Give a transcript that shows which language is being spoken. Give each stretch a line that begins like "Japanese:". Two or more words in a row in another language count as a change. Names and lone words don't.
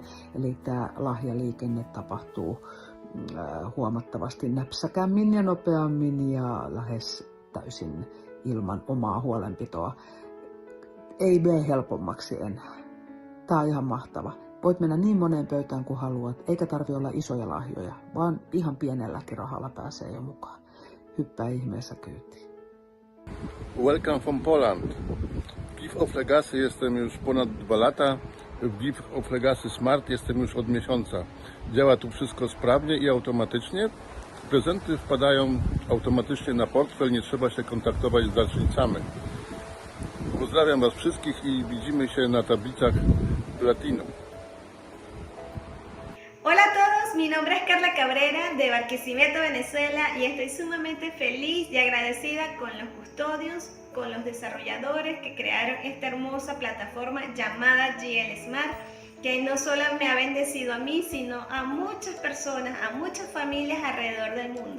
Finnish: Eli tämä lahjaliikenne tapahtuu huomattavasti näpsäkämmin ja nopeammin ja lähes täysin ilman omaa huolenpitoa. Ei mene helpommaksi enää. Tää on ihan mahtava. Voit mennä niin moneen pöytään kuin haluat, eikä tarvi olla isoja lahjoja, vaan ihan pienelläkin rahalla pääsee jo mukaan. Hyppää ihmeessä kyytiin.
English: Welcome from Poland.
Polish: Gift of Legacy jestem już ponad 2 lata. W Gift of Legacy Smart jestem już od miesiąca. Działa tu wszystko sprawnie i automatycznie. Prezenty wpadają automatycznie na portfel, nie trzeba się kontaktować z darczyńcami. Pozdrawiam Was wszystkich i widzimy się na tablicach Platinum.
Spanish: Hola a todos, mi nombre es Carla Cabrera de Barquisimeto, Venezuela, y estoy sumamente feliz y agradecida con los custodios, con los desarrolladores que crearon esta hermosa plataforma llamada GL Smart, que no solo me ha bendecido a mí, sino a muchas personas, a muchas familias alrededor del mundo.